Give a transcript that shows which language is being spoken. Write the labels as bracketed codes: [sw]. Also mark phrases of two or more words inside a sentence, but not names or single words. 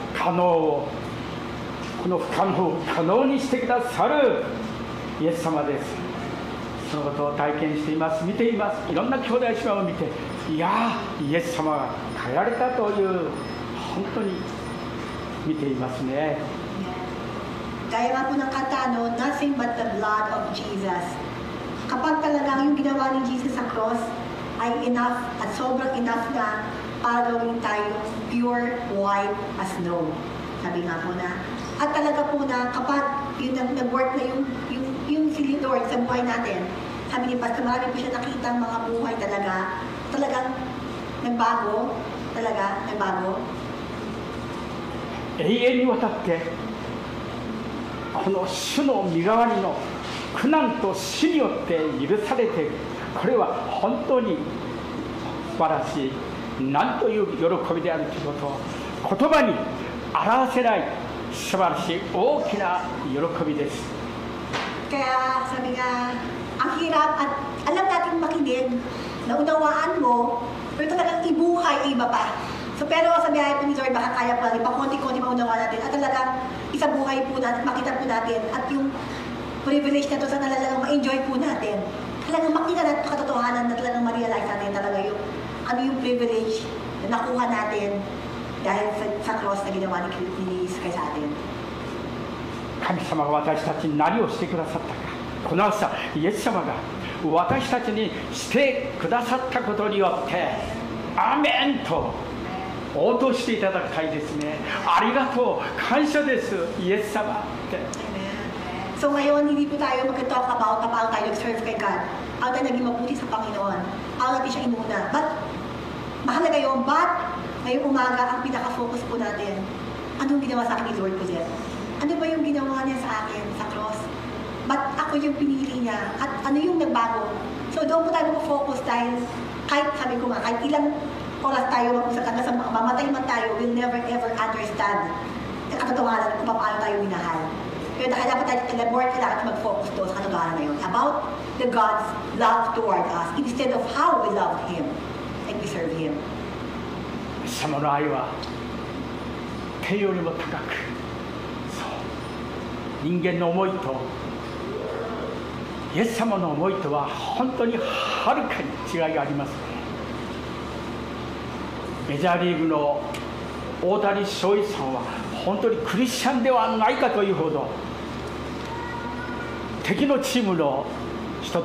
[ja] 可能をこの不可能を可能にしてくださるイエス様です。そのことを体験しています。見ています。いろんな兄弟姉妹を見て、いやイエス様が変えられたという本当に見ていますね。 [tl] Gaya nga po ng kata, no, [en] nothing but the blood of Jesus. [tl] Kapag talagang yung ginawa ni Jesus sa cross ay enough at sobrang enough na para gawin tayo [en] pure white as snow. [tl] Sabi nga po na. At talaga po na kapag yun nag-work na yung si Lord sa buhay natin, sabi ni Pastor, marami po siya nakita ang mga buhay talagang nagbago, nagbago. [ja] 永遠にわたってこの主の身代わりの苦難と死によって許されている。これは本当に素晴らしい、何という喜びであるということを言葉に表せない素晴らしい大きな喜びです。 [tl] Kaya sabi nga, ang hirap at alam natin makinig, naunawaan mo, pero talagang ibuhay ay iba pa. So pero sa biyahe po ni Lord, baka kaya pa rin, pakunti-kunti maunawaan natin at talagang isabuhay po natin, makita po natin at yung privilege na to sa talagang ma-enjoy po natin. Talagang makita natin katotohanan na talagang ma-realize natin talaga yung ano yung privilege na nakuha natin dahil sa cross na ginawa ni Jesus kay sa atin. [ja] 神様が私たちに何をしてくださったか、この朝イエス様が私たちにしてくださったことによってアーメンと応答していただきたいですね。ありがとう、感謝ですイエス様って。 [tl] So ngayon, hindi po tayo mag- [en] talk about [tl] paano tayo nag-serve kay God. Paano tayo naging mabuti sa Panginoon. Paano natin siya inuna. But, mahalaga yun. But, ngayong umaga, ang pinaka-focus po natin, anong ginawa sa akin ni Lord po din? Ano ba yung ginawa niya sa akin sa cross? Ba't ako yung pinili niya? At ano yung nagbago? So doon po tayo mag-focus dahil kahit sabi ko nga, kahit ilang oras tayo mag-usap hanggang sa mamatay man tayo, [en] we'll never ever understand [tl] ang katotohanan kung paano tayo minahal. Pero dahil dapat tayo more kailangan mag-focus doon sa katotohanan na yun [en] about the God's love toward us instead of how we love Him and we serve Him. [ja] イエス様の愛は天よりも高く、人間の思いとイエス様の思いとは本当にはるかに違いがあります。メジャーリーグの大谷翔平さんは本当にクリスチャンではないかというほど敵のチームの人